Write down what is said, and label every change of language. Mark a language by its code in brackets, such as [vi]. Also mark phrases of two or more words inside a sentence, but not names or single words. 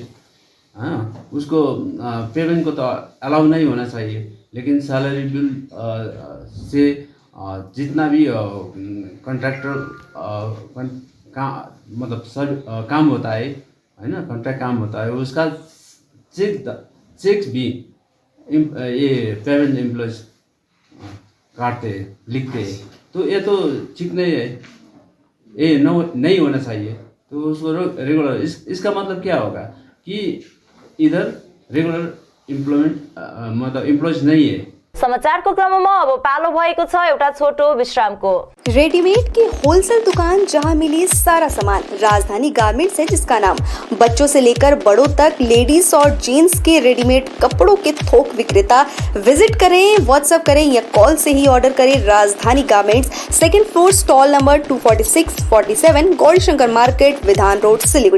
[hi] हाँ, उसको पेमेंट को तो अलाउ नहीं होना चाहिए, लेकिन [en] salary bill [hi] से जितना भी कॉन्ट्रैक्टर मतलब सब काम होता है है ना, कॉन्ट्रैक्ट काम होता है, उसका चेक भी ये [en] payment employees [hi] काटते लिखते, तो ये तो ठीक नहीं है, ये नहीं होना चाहिए। तो उसको रेगुलर, इसका मतलब क्या होगा कि इधर रेगुलर मतलब एम्प्लॉयज नहीं है। [ne] समाचारको क्रममा अब पालो भएको छ एउटा छोटो विश्रामको। [hi] रेडीमेड की होलसेल दुकान जहां मिली सारा सामान, राजधानी गारमेंट्स है जिसका नाम। बच्चों से लेकर बड़ों तक लेडीज और जेंट्स के रेडीमेड कपड़ों के थोक विक्रेता। विजिट करें, व्हाट्सएप करें या कॉल से ही ऑर्डर करें। राजधानी गारमेंट्स, 2nd [en] floor, stall number [hi] 246-47, गौरीशंकर मार्केट, विधान रोड, सिलीगुड़ी।